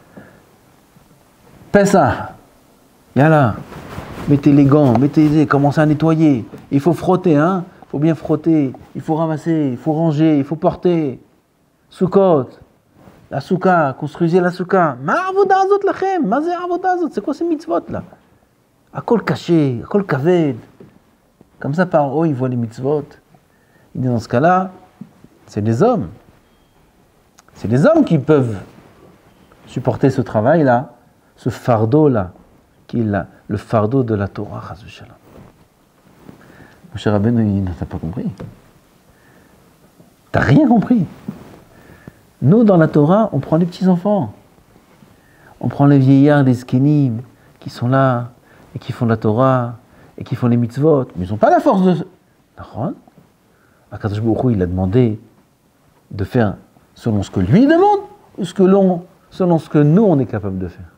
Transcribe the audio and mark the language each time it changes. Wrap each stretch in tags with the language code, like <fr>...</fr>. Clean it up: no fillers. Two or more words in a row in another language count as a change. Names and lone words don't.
<fr>Pessah. Yalla. Mettez les gants, commencez à nettoyer. Il faut frotter, hein. Il faut bien frotter. Il faut ramasser, il faut ranger, il faut porter. Sukkot. La souka, construisez la souka.</fr> <he>מה העבודה הזאת לכם מה זה העבודה הזאת.</he> <fr>C'est quoi ces mitzvot là?</fr> <he>הכל קשה הכל כבד.</he> <fr>Comme ça, par haut, il voit les mitzvot. Il dit dans ce cas-là, c'est les hommes. C'est les hommes qui peuvent supporter ce travail-là, ce fardeau-là, qui est le fardeau de la Torah,</fr> <he>חס ושלום.</he> <fr>Moshe Rabbeinu, il n'a pas compris. T'as rien compris. Nous, dans la Torah, on prend les petits-enfants. On prend les vieillards, les skenim, qui sont là, et qui font la Torah, et qui font les mitzvot. Mais ils n'ont pas la force de...</fr> <he>הקדוש ברוך הוא,</he> <fr>il a demandé de faire selon ce que lui demande, ou selon ce que nous, on est capable de faire.</fr>